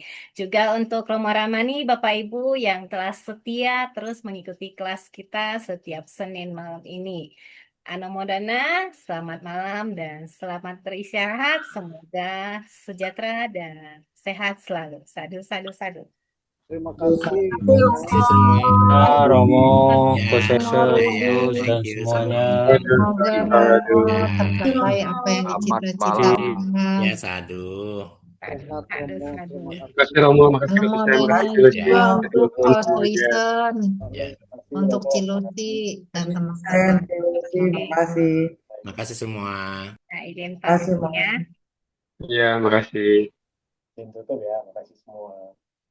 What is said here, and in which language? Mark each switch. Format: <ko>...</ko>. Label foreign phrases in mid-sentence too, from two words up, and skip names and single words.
<id>Juga untuk Romo Ramani, Bapak Ibu yang telah setia terus mengikuti kelas kita setiap Senin malam ini. Anomodana, selamat malam dan selamat beristirahat. Semoga sejahtera dan sehat selalu.</id> <pi>Sadu, sadu, sadu.</pi> <id>Terima kasih. Terima kasih semua. Romo, Ya, Kosese, ya, Gus, dan</id> <en>thank you</en> <id>semuanya. Semoga Romo tercapai apa yang Selamat dicita-citakan. malam. ya, sadu. Sehat Sadu, Romo. sadu. Terima Terima kasih. kasih Romo, makasih Kak Saya, Anomodana makasih juga Lucy, Ya, makasih untuk teman-teman Coach semuanya. Wilson, ya. untuk Ciluti dan Sen, teman-teman. Dewi, makasih. Makasih semua. Nah, izin pamit Makasih, ya. Bang. Iya, makasih. Tutup ya, makasih semua.</id>